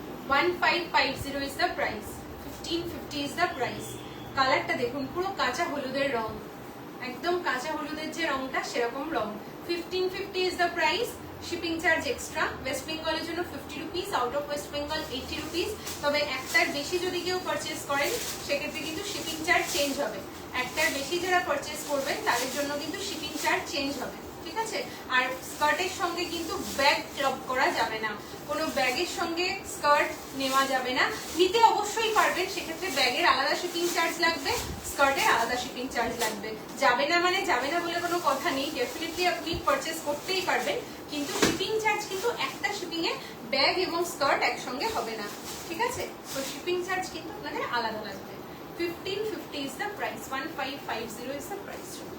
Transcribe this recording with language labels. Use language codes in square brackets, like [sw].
[en] $1550 is the price, 1550 is the price। [bn] কালারটা দেখুন, পুরো কাঁচা হলুদের রং, একদম কাঁচা হলুদের যে রংটা সেরকম রং। [en] 1550 is the price, [bn] shipping charge extra. West বেঙ্গলের জন্য 50 rupees, out of West Bengal 80 rupees. তবে একটার বেশি যদি কেউ পারচেজ করেন সেক্ষেত্রে কিন্তু শিপিং চার্জ চেঞ্জ হবে। একটার বেশি যারা পারচেজ করবেন তাদের জন্য কিন্তু শিপিং চার্জ চেঞ্জ হবে, ঠিক আছে? আর স্কার্টের সঙ্গে কিন্তু ব্যাগ ক্লব করা যাবে না, কোনো ব্যাগের সঙ্গে স্কার্ট নেওয়া যাবে না। নিতে অবশ্যই পারবেন, সেক্ষেত্রে ব্যাগের আলাদা শিপিং চার্জ লাগবে, স্কার্টের আলাদা শিপিং চার্জ লাগবে। যাবে না মানে যাবে না বলে কোনো কথা নেই, ডেফিনেটলি আপনি পারচেজ করতেই পারবেন, কিন্তু শিপিং চার্জ কিন্তু একটা শিপিং এ ব্যাগ এবং স্কার্ট একসঙ্গে হবে না, ঠিক আছে? তো শিপিং চার্জ কিন্তু আপনাদের আলাদা লাগবে। [en] 1550 is the price, 1550 is the price।